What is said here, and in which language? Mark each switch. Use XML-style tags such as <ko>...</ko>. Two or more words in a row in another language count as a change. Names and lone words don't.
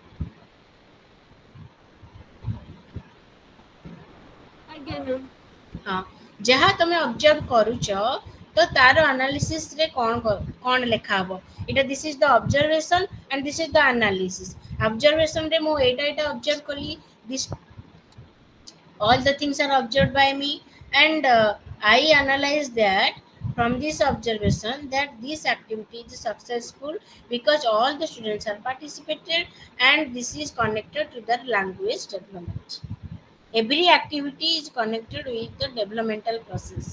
<or>ଆଜ୍ଞା ମ୍ୟାମ୍ ହଁ ଯାହା ତମେ ଅବଜର୍ଭ କରୁଛ ତ ତାର ଆନାଲିସିସ ରେ କଣ ଲେଖା ହବ ଏଇଟା</or> <en>this is the observation and this is the analysis</en> <or>ଅବଜରଭେସନ ରେ ମୁଁ ଏଇଟା ଅବଜର୍ଭ କଲି</or> <en>this all the things are observed by me and I analyze that from this observation that this activity is successful because all the students are participated and this is connected to their language development every activity is connected with the developmental process</en>